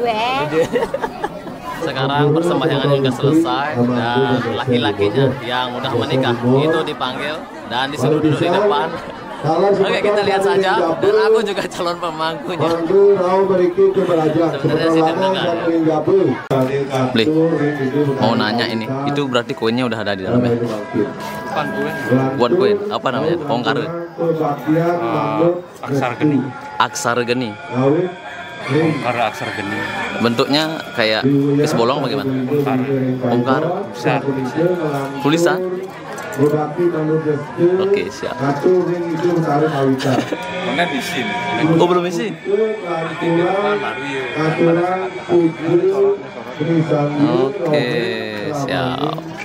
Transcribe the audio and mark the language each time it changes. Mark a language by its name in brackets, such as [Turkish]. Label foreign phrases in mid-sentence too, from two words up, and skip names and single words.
[Indonesian] Sekarang persembahyangan sudah selesai dan laki-lakinya yang udah menikah itu dipanggil dan disuruh duduk di depan. Oke, kita lihat saja. Dan aku juga calon pemangkunya. Sebenarnya sih deg-degan ya. Beli. Mau nanya ini, itu berarti kuenya udah ada di dalamnya? Bukan kue. Buat kue, apa namanya? Pongkar. Aksar geni. Aksar geni. Pongkar aksar geni. Bentuknya kayak es bolong bagaimana? Pongkar. Besar. Tulisan. Oke, siap. Mana di sini? Oh, belum isi. Oke, siap.